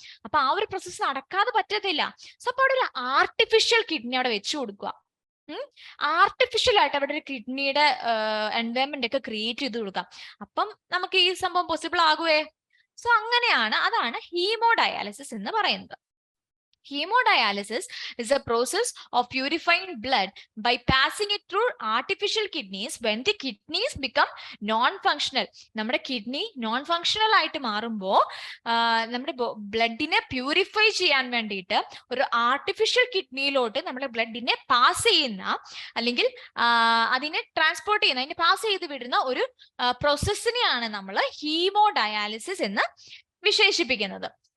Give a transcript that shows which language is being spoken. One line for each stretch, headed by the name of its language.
Malayalam: അപ്പൊ ആ ഒരു പ്രോസസ്സ് നടക്കാതെ പറ്റത്തില്ല. സോ അപ്പൊ അവിടെ ഒരു ആർട്ടിഫിഷ്യൽ കിഡ്നി അവിടെ വെച്ചു കൊടുക്കുക. ആർട്ടിഫിഷ്യൽ ആയിട്ട് അവിടെ ഒരു കിഡ്നിയുടെ എൻവയൺമെന്റ് ഒക്കെ ക്രിയേറ്റ് ചെയ്ത് കൊടുക്കാം. അപ്പം നമുക്ക് ഈ സംഭവം പോസിബിൾ ആകുവേ. സോ അങ്ങനെയാണ്, അതാണ് ഹീമോഡയാലിസിസ് എന്ന് പറയുന്നത്.
English: Hemodialysis is a process of purifying blood by passing it through artificial kidneys when the kidneys become non-functional.
Malayalam: നമ്മുടെ കിഡ്നി നോൺ ഫങ്ഷണൽ ആയിട്ട് മാറുമ്പോൾ നമ്മുടെ ബ്ലഡിനെ പ്യൂരിഫൈ ചെയ്യാൻ വേണ്ടിയിട്ട് ഒരു ആർട്ടിഫിഷ്യൽ കിഡ്നിയിലോട്ട് നമ്മുടെ ബ്ലഡിനെ പാസ് ചെയ്യുന്ന, അല്ലെങ്കിൽ അതിനെ ട്രാൻസ്പോർട്ട് ചെയ്യുന്ന, അതിനെ പാസ് ചെയ്ത് വിടുന്ന ഒരു പ്രോസസ്സിനെയാണ് നമ്മൾ ഹീമോഡയാലിസിസ് എന്ന് വിശേഷിപ്പിക്കുന്നത്.